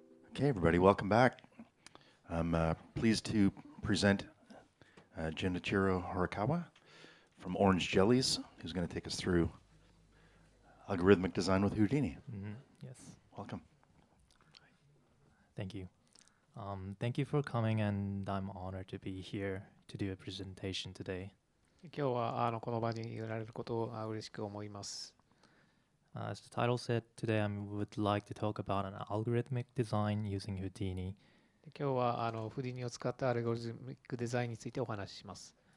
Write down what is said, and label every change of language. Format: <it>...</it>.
<en>Okay, everybody, welcome back. I'm pleased to present Junichiro Horikawa from Orange Jellies, who's going to take us through algorithmic design with Houdini. Yes, Welcome. thank you. Thank you for coming, and I'm honored to be here to do a presentation today.</en> <ja>今日はこの場にいられることを嬉しく思います。</ja> <en>As the title said, today I would like to talk about an algorithmic design using Houdini,</en> <ja>今日はフディニを使ったアルゴリズミックデザインについてお話しします。</ja>